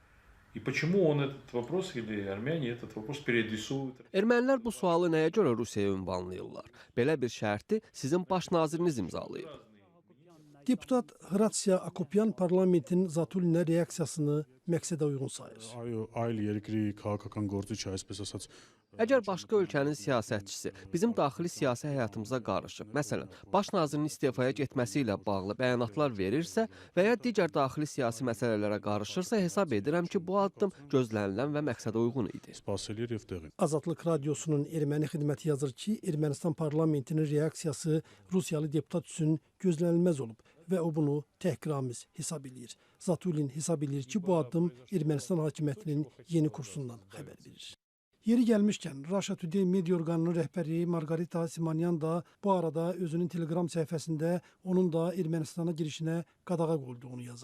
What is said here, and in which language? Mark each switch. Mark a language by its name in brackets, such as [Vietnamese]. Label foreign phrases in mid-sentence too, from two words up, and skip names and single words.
[Azerbaijani] Ermənilər bu sualı nəyə görə Rusiyaya ünvanlayırlar? Belə bir şərti sizin baş naziriniz imzalayıb. Deputat Hratsiya Akopyan parlamentin Zatulinə reaksiyasını məqsədə uyğun sayır. [Armenian] Այլ երկրի քաղաքական գործիչը, այսպես ասած, [Azerbaijani] Əgər başqa ölkənin siyasətçisi bizim daxili siyasi həyatımıza qarışıb, məsələn, baş nazirin istefaya getməsi ilə bağlı bəyanatlar verirsə və ya digər daxili siyasi məsələlərə qarışırsa, hesab edirəm ki, bu addım gözlənilən və məqsədə uyğun idi. [Armenian] սպասելի էր եւ տեղին։ [Azerbaijani] Azadlıq Radiosunun erməni xidməti yazır ki, Ermənistan parlamentinin reaksiyası Rusiyalı deputat üçün gözlənilməz olub və o bunu təhqiramiz hesab edir. Zatulin hesab edir ki, bu addım Ermənistan hakimiyyətinin yeni kursundan xəbər verir. Yeri gəlmişkən, Russia Today media orqanının rəhbəri Margarita Simonyan da bu arada özünün Telegram səhifəsində onun da Ermənistana girişinə qadağa qoyduğunu yazıb.